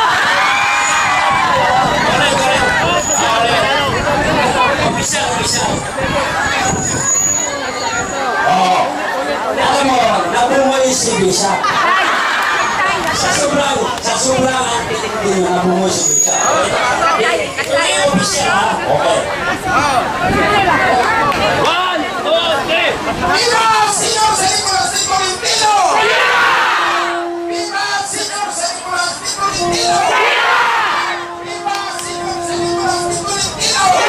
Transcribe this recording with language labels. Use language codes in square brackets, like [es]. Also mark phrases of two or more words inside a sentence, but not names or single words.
[tl] Official. Oo. Alam mo, nabungoy si Bishop. Sa sobrang antitik din na nabungoy si Bishop. Ito na yung official, ha? Okay. 1, 2, 3! [es] ¡Viva señor San Nicolás de Tolentino! ¡Viva señor San Nicolás de Tolentino! ¡Viva señor San Nicolás de Tolentino!